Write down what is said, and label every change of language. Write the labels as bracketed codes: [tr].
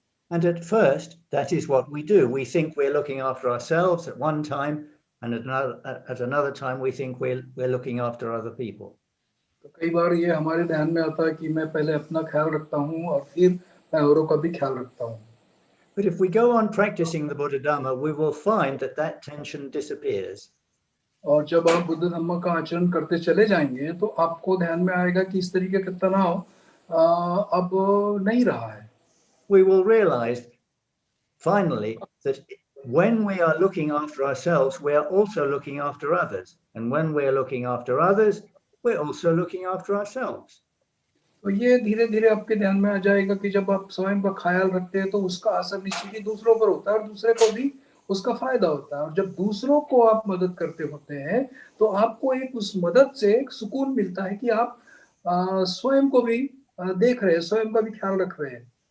[en] And at first that is what we do. We think we're looking after ourselves at one time, and at another time we think we're looking after other people. [hi] तो कई बार ये हमारे ध्यान में आता है कि मैं पहले अपना ख्याल रखता हूँ और फिर मैं औरों का भी ख्याल रखता हूँ। [en] But if we go on practicing the Buddha Dhamma, we will find that tension disappears. [hi] और जब आप बुद्ध धम्म का आचरण करते चले जाएंगे तो आपको ध्यान में आएगा कि इस तरीके का तनाव अब नहीं रहा है। [en] We will realize finally that when we are looking after ourselves, we are also looking after others. And when we are looking after others, we're also looking after ourselves. [hi] तो ये धीरे धीरे आपके ध्यान में आ जाएगा कि जब आप स्वयं का ख्याल रखते हैं तो उसका असर निश्चित ही दूसरों पर होता है और दूसरे को भी उसका फायदा होता है। और जब दूसरों को आप मदद करते होते हैं तो आपको एक उस मदद से एक सुकून मिलता है कि आप स्वयं को भी देख रहे हैं, स्वयं का भी ख्याल रख रहे हैं।